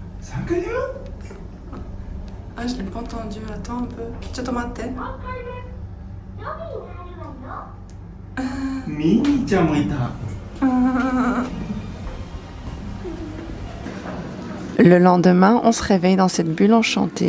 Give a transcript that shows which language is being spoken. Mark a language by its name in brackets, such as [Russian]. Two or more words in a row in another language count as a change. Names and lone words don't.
[French] Ah, je l'ai pas entendu. Attends un peu. [Japanese] ちょっと待って。ミニーちゃんもいた。 [French] Le lendemain, on se réveille dans cette bulle enchantée.